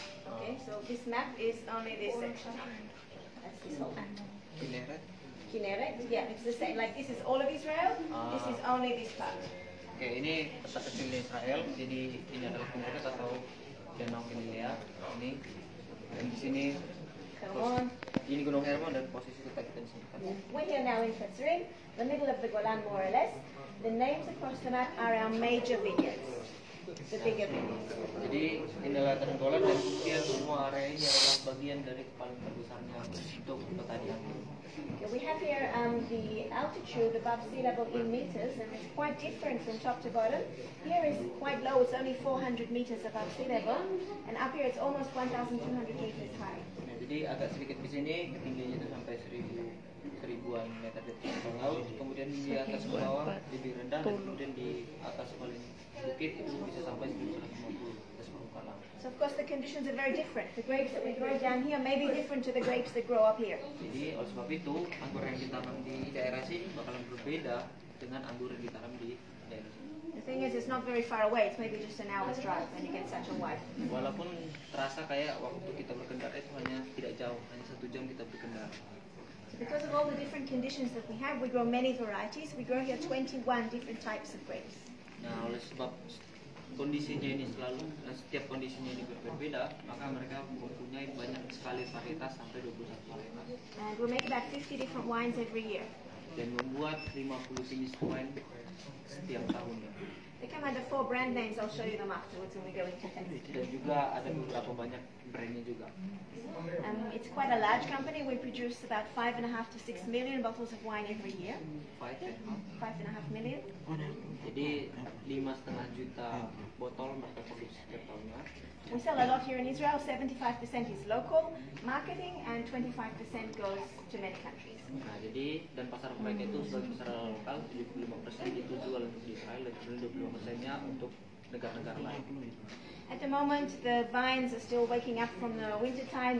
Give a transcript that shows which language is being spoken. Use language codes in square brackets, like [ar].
[en] Okay, so this map is only this section. That's this whole map. Kinneret, yeah, it's the same. Like this is all of Israel. This is only this part. [id] Oke, ini peta kecil Israel. Jadi ini adalah Kinneret atau Danau Galilea. Ini dan di sini Hermon. ini Gunung Hermon dan posisi kita di sini. [en] We're here now in Katzrin, the middle of the Golan more or less. The names across the map are our major vineyards. The bigger vineyards. [id] Jadi inilah Tanah Golan dan kemudian semua area ini adalah bagian dari paling terbesarnya untuk pertanian. [en] Okay, we have here the altitude above sea level in meters, and it's quite different from top to bottom. Here is quite low, it's only 400 meters above sea level, and up here it's almost 1,200 meters high. [id] Nah, jadi agak sedikit di sini ketinggiannya itu sampai 1000-an meter di atas laut, kemudian di atas bawah lebih rendah, dan kemudian di atas paling bukit itu bisa sampai 1150 atas permukaan laut. [en] So of course the conditions are very different. The grapes that we grow down here may be different to the grapes that grow up here. [id] Jadi oleh sebab itu anggur yang ditanam di daerah sini bakalan berbeda dengan anggur yang ditanam di daerah sini. [en] The thing is, it's not very far away. It's maybe just an hour's drive, and you get such a wide. [id] Walaupun terasa kayak waktu kita berkendara itu hanya tidak jauh, hanya 1 jam kita berkendara. [en] So because of all the different conditions that we have, we grow many varieties. We grow here 21 different types of grapes. [id] Nah, oleh sebab kondisinya ini selalu, setiap kondisinya ini berbeda, maka mereka mempunyai banyak sekali varietas sampai 21 varietas. [en] And we make about 50 different wines every year. [id] Dan membuat 50 jenis wine setiap tahunnya. [en] They come under 4 brand names. I'll show you them afterwards when we go into taste. [id] Dan juga ada beberapa banyak brandnya juga. [en] It's quite a large company. We produce about 5.5 to 6 million bottles of wine every year. 5.5 million. [id] Jadi 5,5 juta botol mereka produksi setiap tahunnya. [en] We sell a lot here in Israel. 75% is local marketing, and 25% goes to many countries. [id] Nah, jadi dan pasar mereka itu sebagai pasar lokal, 75% itu jual untuk di Israel dan 25%-nya untuk negara-negara lain. [en] At the moment, the vines are still waking up from the winter time.